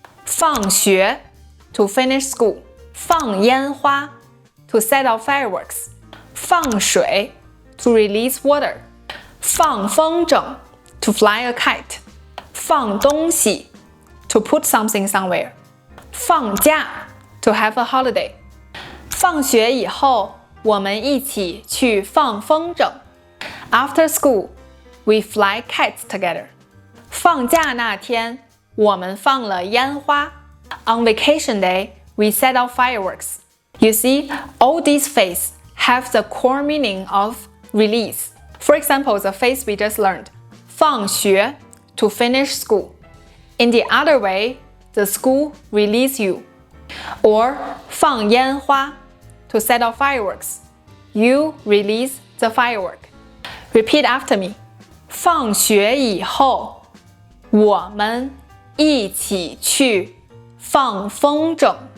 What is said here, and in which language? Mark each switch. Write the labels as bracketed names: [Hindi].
[Chinese] 放学 [English] to finish school. [Chinese] 放烟花 [English] to set off fireworks. [Chinese] 放水 [English] to release water. [Chinese] 放风筝 [English] to fly a kite. [Chinese] 放东西 [English] to put something somewhere. [Chinese] 放假 [English] to have a holiday. [Chinese] 放学以后，我们一起去放风筝。 [English] After school, we fly kites together. [Chinese] 放假那天，我们放了烟花。 [English] On vacation day, we set off fireworks. You see, all these phrases have the core meaning of release. For example, the phrase we just learned, [Chinese] 放学 [English] to finish school. In the other way, the school release you. Or [Chinese] 放烟花 [English] to set off fireworks. You release the firework. Repeat after me. [Chinese] 放学以后，我们一起去放风筝。